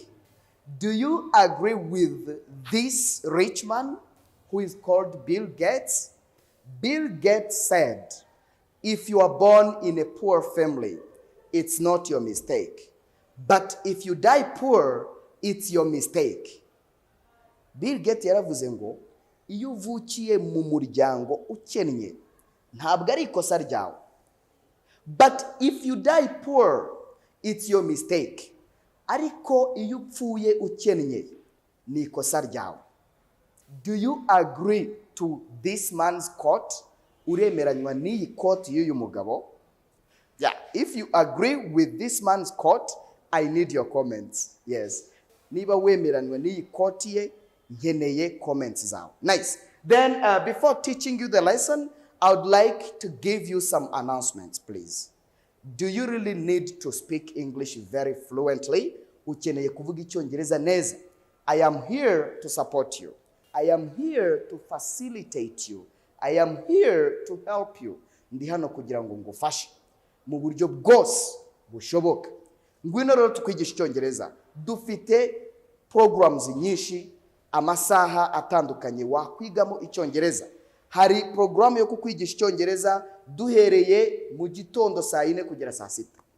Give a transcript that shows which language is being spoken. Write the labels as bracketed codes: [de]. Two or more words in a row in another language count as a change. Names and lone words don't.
[en] Do you agree with this rich man who is called Bill Gates? Bill Gates said, if you are born in a poor family, it's not your mistake. But if you die poor, it's your mistake. [rw] Bill Gates yaravuze ngo, iyo uvukiye mu muryango ukennye, ntabwo ari ikosa ryawe. [en] But if you die poor, it's your mistake. [rw] Ariko iyo upfuye ukennye, ni ikosa ryawe. [en] Do you agree to this man's quote? [rw] Uremeranywa n'iyi quote y'uyu mugabo? [en] Yeah, if you agree with this man's quote, I need your comments. Yes. [rw] Niba wemeranywa n'iyi quote ye, nkeneye comments zawe. [en] Nice. Then before teaching you the lesson, I would like to give you some announcements, please. Do you really need to speak English very fluently? [rw] Ukeneye kuvuga icyongereza neza? [en] I am here to support you. I am here to facilitate you. I am here to help you. [rw] Ndi hano kugira ngo ngufashe mu buryo bwose bushoboka. Ngwino rero tukwigisha icyongereza. Dufite programs nyinshi, amasaha atandukanye wakwigamo icyongereza. Hari program yo kukwigisha icyongereza duhereye mu gitondo saa 4 kugera saa 6.